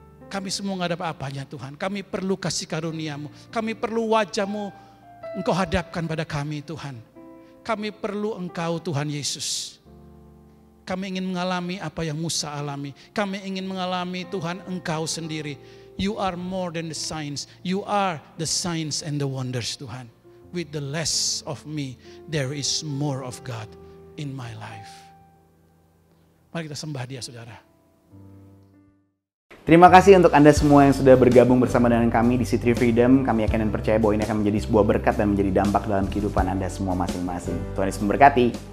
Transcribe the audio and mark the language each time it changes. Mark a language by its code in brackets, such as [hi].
[id] Kami semua gak ada apa-apanya Tuhan. Kami perlu kasih karunia-Mu. Kami perlu wajah-Mu Engkau hadapkan pada kami Tuhan. Kami perlu Engkau Tuhan Yesus. Kami ingin mengalami apa yang Musa alami. Kami ingin mengalami Tuhan Engkau sendiri. [en] You are more than the signs. You are the signs and the wonders Tuhan. With the less of me, there is more of God in my life. [id] Mari kita sembah Dia saudara. Terima kasih untuk Anda semua yang sudah bergabung bersama dengan kami di City Freedom. Kami yakin dan percaya bahwa ini akan menjadi sebuah berkat dan menjadi dampak dalam kehidupan Anda semua masing-masing. Tuhan Yesus memberkati.